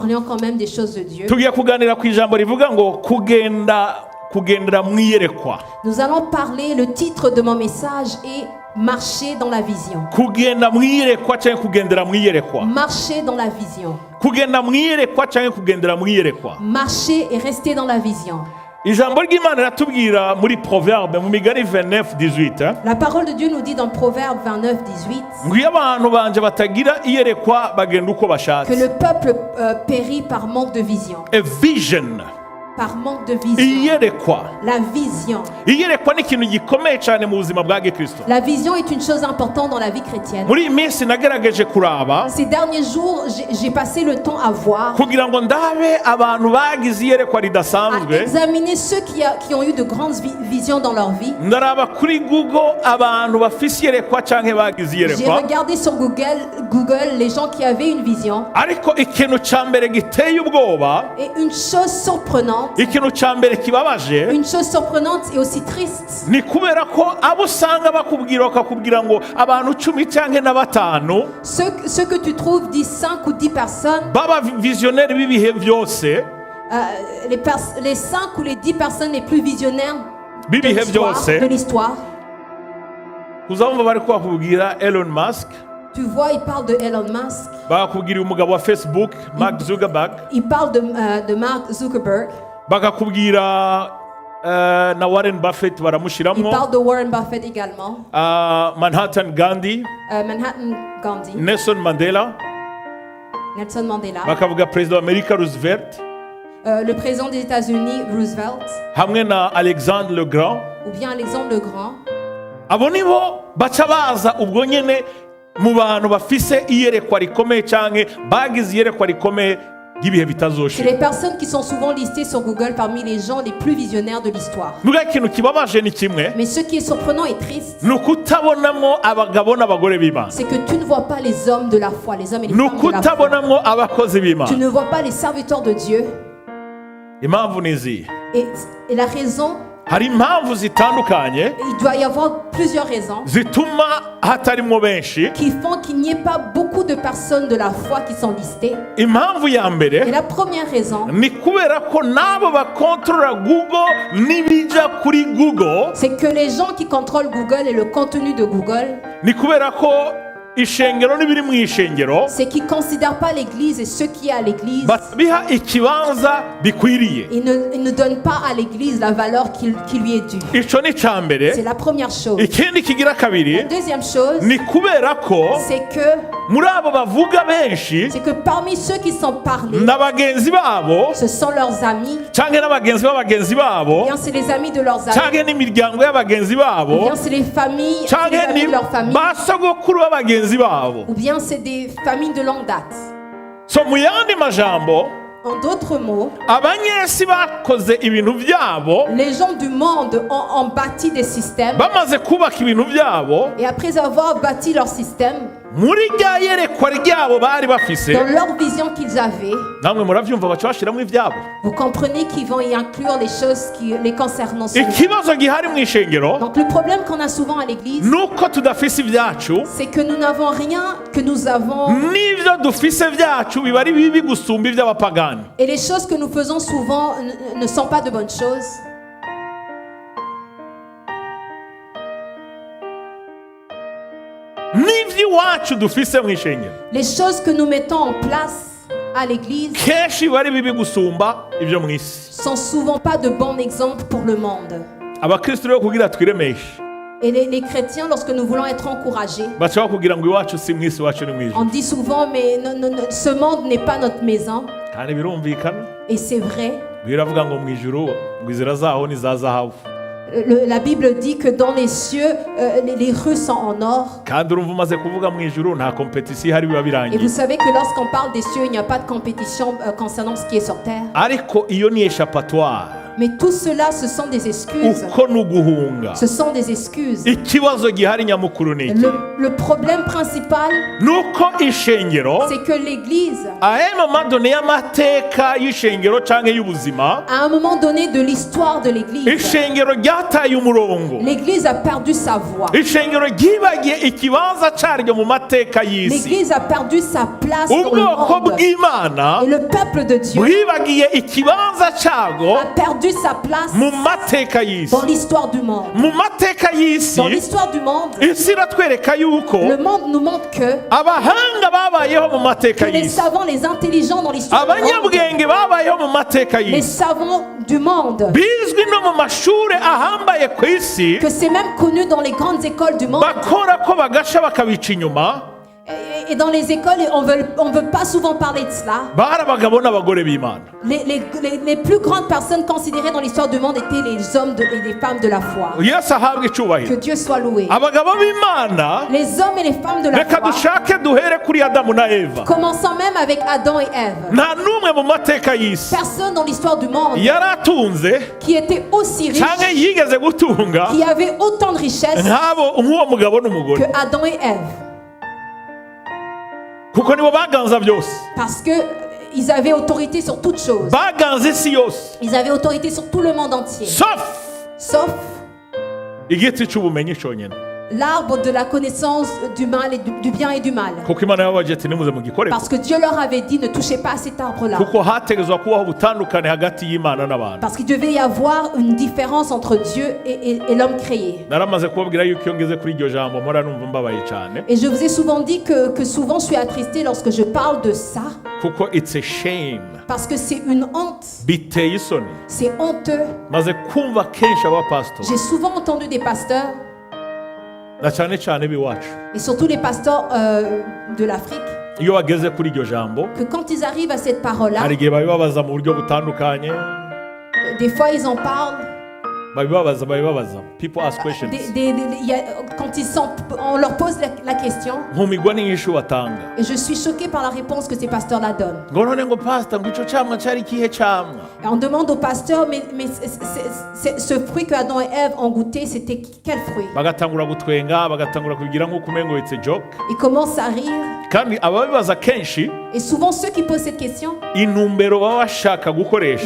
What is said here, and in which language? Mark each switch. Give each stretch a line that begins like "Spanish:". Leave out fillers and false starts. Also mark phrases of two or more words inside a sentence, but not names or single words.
French: Parlions quand même des choses de Dieu.
Kinyarwanda: tugiye kuganira ku ijambo rivuga ngo kugendera mu iyerekwa.
French: Nous allons parler, le titre de mon message est Marcher dans la vision.
Kinyarwanda: Kugenda mu iyerekwa cyangwa kugendera mu iyerekwa.
French: Marcher dans la vision.
Kinyarwanda: Kugenda mu iyerekwa cyangwa kugendera mu iyerekwa.
French: Marcher et rester dans la vision.
Kinyarwanda: Ijambo ry'Imana riratubwira muri Proverbe mu migani 29:18.
French: La parole de Dieu nous dit dans Proverbe 29:18
Kinyarwanda: ngo iyo abantu banje batagira iyerekwa bagenda uko
French: que
Kinyarwanda: bashatse.
French: le peuple périt par manque de vision.
English: A vision.
French: Par manque de vision.
Kinyarwanda: Iyerekwa.
French: La vision.
Kinyarwanda: Iyerekwa ni ikintu gikomeye cyane mu buzima bwa Gikristo.
French: La vision est une chose importante dans la vie chrétienne.
Rundi: Muri iyi minsi nagerageje kuraba
French: Ces derniers jours, j'ai passé le temps à voir,
Rundi: kugira ngo ndabe abantu bagize iyerekwa
French: à
Rundi: ridasanzwe.
French: examiner ceux qui ont eu de grandes visions dans leur vie.
Rundi: Ndaraba kuri Google abantu bafise iyerekwa canke bagize
French: J'ai
Rundi: iyerekwa.
French: regardé sur Google les gens qui avaient une vision.
Rundi: Ariko ikintu ca mbere giteye ubwoba,
French: Et une chose surprenante,
Rundi: ikintu ca mbere kibabaje,
French: une chose surprenante et aussi triste,
Rundi: ni kubera ko abo usanga bakakubwira ngo abantu 10 canke na batanu
French: ceux que tu trouves 5 ou 10 personnes,
Rundi: baba visionnaire b'ibihe byose,
French: les 5 ou les 10 personnes les plus visionnaires
Rundi: bibihe byose,
French: de l'histoire.
Rundi: uzabumva bari kubakubwira Elon Musk,
French: Tu vois, il parle de Elon Musk,
Rundi: bakakubwira umugabo wa Facebook Mark Zuckerberg,
French: il parle de Mark Zuckerberg,
Rundi: bakakubwira na Warren Buffett
French: il
Rundi: baramushiramwo,
French: parle de Warren Buffett également,
Rundi: Manhattan Gandhi,
French: Manhattan Gandhi,
Rundi: Nelson Mandela,
French: Nelson Mandela,
Rundi: bakavuga perezida wa Amerika Roosevelt,
French: le président des États-Unis Roosevelt,
Rundi: hamwe na
French: Alexandre le Grand. ou bien Alexandre le Grand.
Rundi: Abo nibo baca baza ubwo nyene mu bantu bafise iyerekwa rikomeye canke bagize iyerekwa rikomeye ry'ibihe
French: C'est
Rundi: bitazoshira.
French: les personnes qui sont souvent listées sur Google parmi les gens les plus visionnaires de l'histoire.
Rundi: Nuga ikintu kibabaje ni kimwe,
French: Mais ce qui est surprenant et triste,
Rundi: ni ukutabonamwo abagabo n'abagore b'Imana,
French: c'est que tu ne vois pas les hommes de la foi, les hommes et les
Rundi: ni
French: femmes de la foi.
Rundi: ukutabonamwo abakozi
French: Tu
Rundi: b'Imana.
French: ne vois pas les serviteurs de Dieu.
Rundi: Impamvu ni izihe?
French: Et la raison,
Rundi: Hari impamvu zitandukanye
French: il doit y avoir plusieurs raisons
Rundi: zituma hatarimwo benshi.
French: qui font qu'il n'y ait pas beaucoup de personnes de la foi qui sont listées.
Rundi: Impamvu ya
French: Et
Rundi: mbere
French: la première raison,
Rundi: ni kubera ko nabo bakontorora Google n'ibija kuri Google,
French: c'est que les gens qui contrôlent Google et le contenu de Google,
Rundi: ni kubera ko ishengero n'ibiri mu ishengero
French: c'est qu'ils ne considèrent pas l'Église et ce qui est à l'Église.
Rundi: biha ikibanza bikwiriye.
French: Ils ne donnent pas à l'Église la valeur qui lui est due.
Rundi: Ico ni ca mbere.
French: C'est la première chose.
Rundi: Ikindi kigira
French: La
Rundi: kabiri
French: deuxième chose,
Rundi: ni kubera ko
French: c'est que
Rundi: muri abo bavuga benshi
French: parmi ceux qui sont parlés,
Rundi: na bagenzi babo
French: ce sont leurs amis,
Rundi: canke n'abagenzi b'abagenzi
French: ou
Rundi: babo
French: bien c'est les amis de leurs amis,
Rundi: canke n'imiryango y'abagenzi
French: ou
Rundi: babo
French: bien c'est les familles, c'est les
Rundi: canke
French: amis
Rundi: ni
French: de leur famille,
Rundi: basogokuru b'abagenzi babo.
French: ou bien c'est des familles de longue date.
Rundi: So mu yandi majambo,
French: En d'autres mots,
Rundi: abanyesi bakoze ibintu byabo,
French: les gens du monde ont bâti des systèmes,
Rundi: bamaze kubaka ibintu byabo,
French: et après avoir bâti leur système,
Rundi: muri rya yerekwa ryabo bari bafise,
French: dans leur vision qu'ils avaient,
Rundi: namwe muravyumva baca bashiramo ivyabo.
French: vous comprenez qu'ils vont y inclure les choses qui les concernant seulement.
Rundi: Ikibazo gihari mu ishengero
French: Donc le problème qu'on a souvent à l'église,
Rundi: nuko tudafise ibyacu,
French: c'est que nous n'avons rien que nous avons,
Rundi: n'ivyo dufise vyacu biba ari bibi gusumba ivy'abapagani.
French: et les choses que nous faisons souvent ne sont pas de bonnes choses.
Rundi: N'ivy'iwacu dufise mu ishengero
French: Les choses que nous mettons en place à l'église
Rundi: kenshi biba ari bibi gusumba ibyo mu isi.
French: sont souvent pas de bons exemples pour le monde.
Rundi: Abakristo rero kugira twiremeshe,
French: Et les chrétiens, lorsque nous voulons être encouragés,
Rundi: baca kugira ngo iwacu si mu isi, iwacu ni mu ijuru.
French: on dit souvent, mais ce monde n'est pas notre maison.
Rundi: Kandi birumvikana,
French: Et c'est vrai.
Rundi: biravuga ngo mu ijuru ngo inzira zaho ni za zahabu.
French: La Bible dit que dans les cieux, les rues sont en or.
Rundi: Kandi urumva umaze kuvuga mu ijuru nta competition ihari biba
French: Et vous
Rundi: birangiye.
French: savez que lorsqu'on parle des cieux, il n'y a pas de compétition concernant ce qui est sur terre.
Rundi: Ariko iyo ni échappatoire.
French: Mais tout cela, ce sont des excuses.
Rundi: uko ni uguhunga.
French: Ce sont des excuses.
Rundi: Ikibazo gihari nyamukuru ni iki?
French: Le problème principal,
Rundi: nuko ishengero
French: c'est que l'Église,
Rundi: ahema donné y'amateka y'ishengero canke y'ubuzima,
French: à un moment donné de l'histoire de l'Église,
Rundi: ishengero ryataye umurongo,
French: l'Église a perdu sa voix.
Rundi: ishengero ryibagiye ikibanza caryo mu mateka y'isi,
French: L'Église a perdu sa place dans le
Rundi: ubwoko
French: monde.
Rundi: bw'Imana
French: Et le peuple de Dieu
Rundi: bwibagiye ikibanza carwo
French: a perdu sa place
Rundi: mu mateka y'isi.
French: dans l'histoire du monde.
Rundi: Mu mateka y'isi,
French: Dans l'histoire du monde,
Rundi: isi iratwereka yuko
French: le monde nous montre que
Rundi: abahanga babayeho mu mateka
French: les
Rundi: y'isi,
French: savants, les intelligents dans l'histoire du monde,
Rundi: abanyabwenge babayeho mu mateka
French: les
Rundi: y'isi,
French: savants du monde,
Rundi: bizwi no mu mashuri ahambaye ku isi,
French: que c'est même connu dans les grandes écoles du monde.
Rundi: bakora ko bagasha bakabica inyuma,
French: Et dans les écoles, on veut pas souvent parler de cela.
Rundi: bari abagabo n'abagore b'Imana.
French: Les plus grandes personnes considérées dans l'histoire du monde étaient les hommes et les femmes de la foi.
Rundi: Yesu ahabwe
French: Que
Rundi: icyubahiro.
French: Dieu soit loué.
Rundi: Abagabo b'Imana,
French: Les hommes et les femmes de la
Rundi: reka
French: foi,
Rundi: dushake duhere kuri Adamu na Eva.
French: commençant même avec Adam et Ève.
Rundi: Nta n'umwe mu mateka y'isi
French: Personne dans l'histoire du monde
Rundi: yari atunze
French: qui était aussi riche,
Rundi: cyangwa yigeze gutunga
French: qui avait autant de richesses
Rundi: nk'uwo mugabo n'umugore,
French: que Adam et Ève.
Rundi: kuko nibo baganza byose,
French: Parce que ils avaient autorité sur toutes choses.
Rundi: baganza isi yose,
French: Ils avaient autorité sur tout le monde entier. Sauf
Rundi: igiti cy'ubumenyi cyonyine,
French: l'arbre de la connaissance du mal et du bien et du mal.
Rundi: kuko Imana yabaje ati nimuze mugikore,
French: Parce que Dieu leur avait dit ne touchez pas à cet arbre-là.
Rundi: kuko hategezwa kubaho ubutandukane hagati y'Imana n'abantu.
French: Parce qu'il devait y avoir une différence entre Dieu et l'homme créé.
Rundi: Naramaze kubabwira yuko iyo ngeze kuri iryo jambo mpora numva mbabaye cyane,
French: Et je vous ai souvent dit que souvent je suis attristé lorsque je parle de ça.
Rundi: kuko
English: it's a shame,
French: Parce que c'est une honte.
Rundi: biteye isoni.
French: C'est honteux.
Rundi: Maze kumva kenshi abapasitori
French: J'ai souvent entendu des pasteurs,
Rundi: na cyane cyane b'iwacu,
French: et surtout les pasteurs de l'Afrique,
Rundi: iyo bageze kuri iryo jambo
French: que quand ils arrivent à cette parole-là,
Rundi: hari igihe babibabaza mu buryo butandukanye,
French: des fois ils en parlent.
Rundi: babibabaza.
English: People ask questions.
French: Quand on leur pose la question,
Rundi: nkumigwa n'inyishu batanga,
French: et je suis choquée par la réponse que ces pasteurs-là donnent.
Rundi: ngo none ngo pastor ngo ico camwa cari ikihe camwa?
French: Et on demande aux pasteurs, mais ce fruit que Adam et Ève ont goûté, c'était quel fruit?
Rundi: Bagatangura gutwenga, bagatangura kubigira nk'uko umengo
English: it's a joke.
French: Ils commencent à rire.
Rundi: Kandi ababibaza kenshi
French: Et souvent, ceux qui posent cette question,
Rundi: intumbero baba bashaka gukoresha,